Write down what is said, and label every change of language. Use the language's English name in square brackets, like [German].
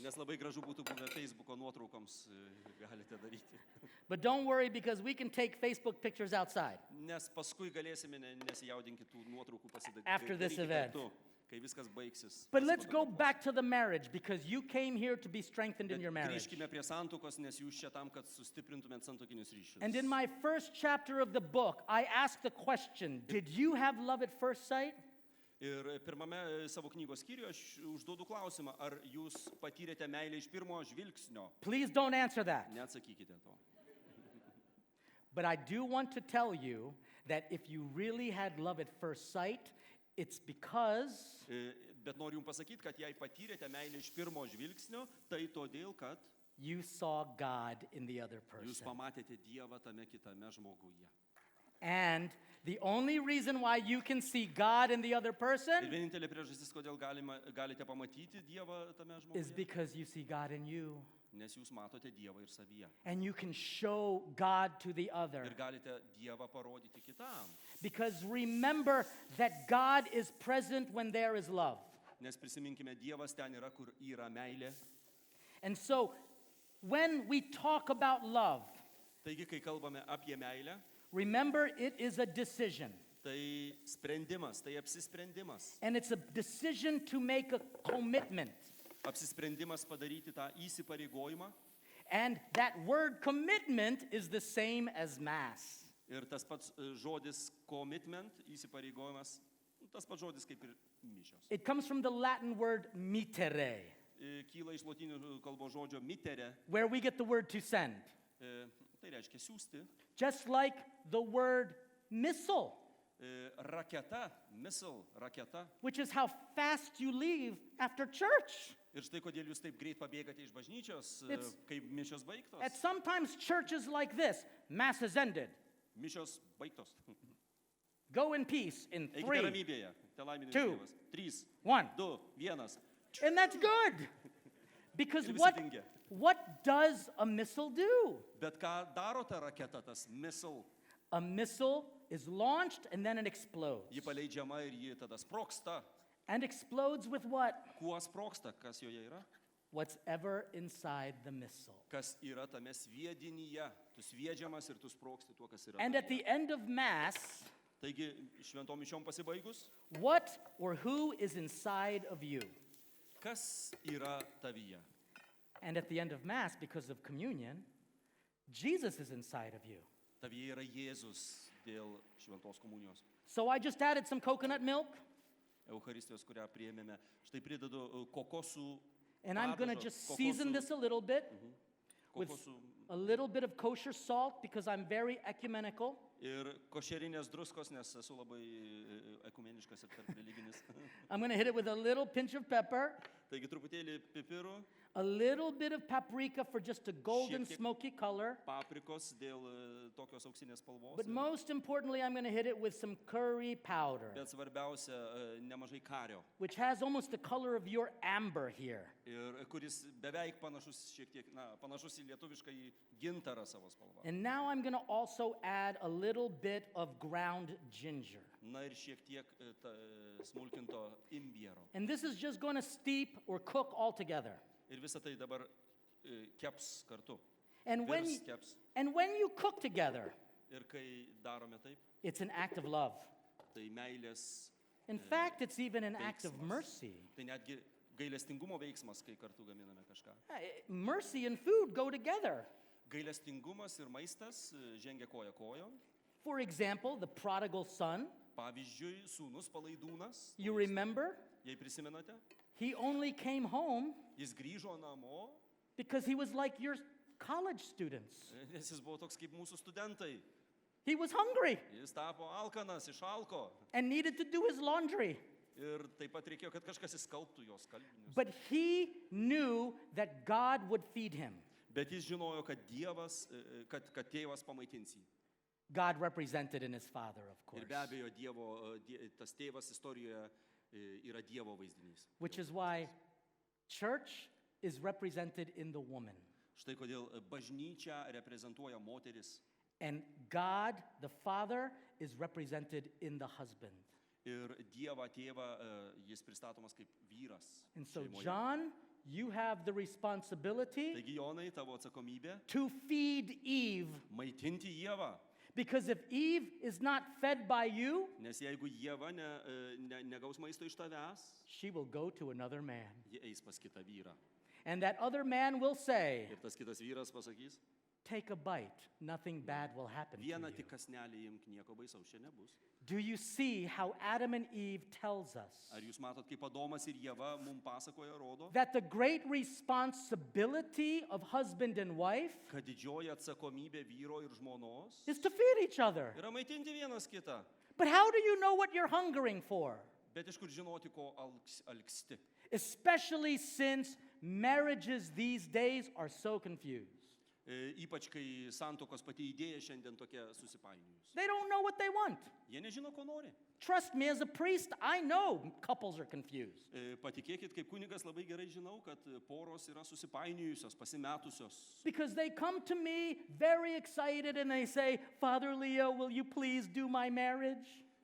[Lithuanian] Nes labai gražu būtų buvę Facebooko nuotraukoms, galite daryti. [English] But don't worry because we can take Facebook pictures outside. [Lithuanian] Nes paskui galėsime, nesijaudinkit tų nuotraukų pasidaryti. [English] After this event. [Lithuanian] Kai viskas baigsis. [English] But let's go back to the marriage because you came here to be strengthened in your marriage. [Lithuanian] Grįžkime prie santuokos, nes jūs čia tam, kad sustiprintumėt santuokinius ryšius. [English] And in my first chapter of the book, I asked the question, did you have love at first sight? [Lithuanian] Ir pirmame savo knygos skyriuje aš užduodu klausimą, ar jūs patyrėte meilę iš pirmo žvilgsnio? [English] Please don't answer that. [Lithuanian] Neatsakykite to. [English] But I do want to tell you that if you really had love at first sight, it's because [Lithuanian] Bet noriu jums pasakyti, kad jei patyrėte meilę iš pirmo žvilgsnio, tai todėl, kad [English] you saw God in the other [Lithuanian] jūs [English] person. [Lithuanian] pamatėte Dievą tame kitame žmoguje. [English] And the only reason why you can see God in the other [Lithuanian] Ir [English] person [Lithuanian] vienintelė priežastis, kodėl galite pamatyti Dievą tame [English] is [Lithuanian] žmoguje, [English] because you see God in you. [Lithuanian] nes jūs matote Dievą ir savyje. [English] And you can show God to the other. [Lithuanian] Ir galite Dievą parodyti kitam. [English] Because remember that God is present when there is love. [Lithuanian] Nes prisiminkime, Dievas ten yra, kur yra meilė. [English] And so when we talk about love, [Lithuanian] Taigi, kai kalbame apie meilę, [English] remember it is a decision. [Lithuanian] tai sprendimas, tai apsisprendimas. [English] And it's a decision to make a commitment. [Lithuanian] Apsisprendimas padaryti tą įsipareigojimą. [English] And that word commitment is the same as mass. [Lithuanian] Ir tas pats žodis commitment, įsipareigojimas, tas pats žodis kaip ir mišios. [English] It comes from the Latin word mittere, [Lithuanian] Kyla iš lotynų kalbos žodžio mitere, [English] where we get the word to send. [Lithuanian] tai reiškia siųsti. [English] Just like the word missile, [Lithuanian] Raketa, missile, raketa. [English] which is how fast you leave after church. [Lithuanian] Ir štai kodėl jūs taip greit pabėgate iš bažnyčios, [English] It's- [Lithuanian] kai mišios baigtos. [English] At sometimes churches like this, mass is ended, [Lithuanian] Mišios baigtos. [English] Go in peace in [Lithuanian] Eikite [English] 3, [Lithuanian] ramybėje. Telaiminis [English] 2, [Lithuanian] Dievas. 3, [English] 1. 2, 1. And that's good. Because [Lithuanian] Ir visi [English] what, [Lithuanian] dingia. [English] what does a missile do? [Lithuanian] Bet ką daro ta raketa, tas missile? [English] A missile is launched and then it explodes. [Lithuanian] Ji paleidžiama ir ji tada sprogsta. [English] And explodes with what? [Lithuanian] Kuo sprogsta? Kas joje yra? [English] What's ever inside the missile. [Lithuanian] Kas yra tame sviedinyje? Tu sviedžiamas ir tu sprogsti tuo, kas yra. [English] And at the end of Mass, [Lithuanian] Taigi, šventom mišiom pasibaigus, [English] what or who is inside of you? [Lithuanian] kas yra tavyje? [English] And at the end of Mass, because of communion, Jesus is inside of you. [Lithuanian] Tavyje yra Jėzus dėl šventos komunijos. [English] So I just added some coconut milk, [Lithuanian] Eucharistijos, kurią priėmėme. Štai pridedu kokosų. [English] and I'm going to [Lithuanian] padažo, [English] just season this a little bit with [Lithuanian] kokosų [English] a little bit of kosher salt because I'm very ecumenical. [Lithuanian] ir košerinės druskos, nes esu labai ekumeniškas ir tarp religinis. [English] I'm going to hit it with a little pinch of pepper, [Lithuanian] Taigi truputėlį pipirų, [English] a little bit of paprika for just a golden [Lithuanian] Šiek tiek. [English] smoky color. [Lithuanian] paprikos dėl tokios auksinės spalvos. [English] But most importantly, I'm going to hit it with some curry powder, [Lithuanian] Bet svarbiausia, nemažai kario. [English] which has almost the color of your amber here. [Lithuanian] Ir kuris beveik panašus šiek tiek, panašus į lietuvišką į gintarą savo spalvą. [English] And now I'm going to also add a little bit of ground ginger. [Lithuanian] Na ir šiek tiek smulkinto imbiero. [English] And this is just going to steep or cook all together. [Lithuanian] Ir visą tai dabar keps kartu. [English] And when, [Lithuanian] Virs keps. [English] and when you cook together, [Lithuanian] Ir kai darome taip, [English] it's an act of love. [Lithuanian] tai meilės, [English] In fact, it's even an act of [Lithuanian] veiksmas. [English] mercy. [Lithuanian] Tai netgi gailestingumo veiksmas, kai kartu gaminame kažką. [English] Mercy and food go together. [Lithuanian] Gailestingumas ir maistas žengia koja kojon. [English] For example, the prodigal son, [Lithuanian] Pavyzdžiui, sūnus palaidūnas, [English] you remember, [Lithuanian] jei prisimenate, [English] he only came home [Lithuanian] jis grįžo namo, [English] because he was like your college students. [Lithuanian] nes jis buvo toks kaip mūsų studentai. [English] He was hungry [Lithuanian] Jis tapo alkanas, išalko. [English] and needed to do his laundry. [Lithuanian] Ir taip pat reikėjo, kad kažkas įskalbtų jos skalbinius. [English] But he knew that God would feed him. [Lithuanian] Bet jis žinojo, kad Dievas, kad tėvas pamaitins jį. [English] God represented in his father, of course. [Lithuanian] Ir be abejo, tas tėvas istorijoje yra Dievo vaizdinys. [English] Which is why church is represented in the woman. [Lithuanian] Štai kodėl bažnyčia reprezentuoja moteris [English] And God, the Father, is represented in the husband. [Lithuanian] ir Dievą tėvą jis pristatomas kaip vyras. [English] And so, [Lithuanian] šeimoje. [English] John, you have the responsibility [Lithuanian] Taigi, Jonai, tavo atsakomybė [English] to feed Eve. [Lithuanian] maitinti Dievą. [English] Because if Eve is not fed by you, [Lithuanian] Nes jeigu Dieva negaus maisto iš tavęs, [English] she will go to another man. [Lithuanian] ji eis pas kitą vyrą. [English] And that other man will say, [Lithuanian] Ir tas kitas vyras pasakys, [English] take a bite, nothing bad will happen to [Lithuanian] vieną [English] you. [Lithuanian] tik kasnelį imk, nieko baisaus čia nebus. [English] Do you see how Adam and Eve tells us [Lithuanian] Ar jūs matot, kaip Adomas ir Ieva mums pasakoja, rodo, [English] that the great responsibility of husband and wife [Lithuanian] kad didžioji atsakomybė vyro ir žmonos [English] is to feed each other? [Lithuanian] yra maitinti vienas kitą. [English] But how do you know what you're hungering for? [Lithuanian] Bet iš kur žinoti, ko alksti? [English] Especially since marriages these days are so confused. [Lithuanian] Ypač kai santokos pati idėja šiandien tokia susipainiojus. [English] They don't know what they want. [Lithuanian] Jie nežino, ko nori. [English] Trust me, as a priest, I know couples are confused. [Lithuanian] Patikėkit, kaip kunigas labai gerai žinau, kad poros yra susipainiojusios, pasimetusios. [English] Because they come to me very excited and they say, Father Leo, will you please do my marriage?